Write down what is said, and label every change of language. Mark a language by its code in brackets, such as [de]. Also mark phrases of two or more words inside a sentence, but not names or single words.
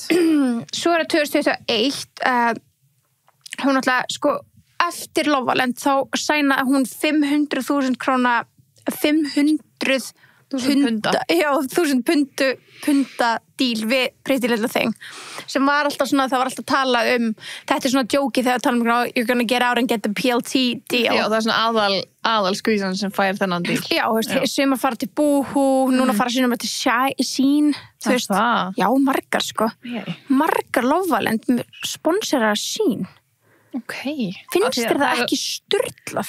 [is] Svo það 2021, hún alltaf, sko, eftir Lofaland þá sænaði hún 500.000 króna, 500.000 punda, já, 1.000 punda díl við Pretty Little Thing, sem var alltaf svona, það var alltaf talað þetta svona djóki þegar tala [en] you're gonna get out and get the PLT deal. [is] Já, það svona aðal skvísan sem fær þennan díl. Já, þú veist, sem að fara til Boohoo, núna fara sínum til Shein, þú veist. Já, margar, sko. Margar Lofaland sponsorar Shein. Ok. Finnst þér það ekki sturlað?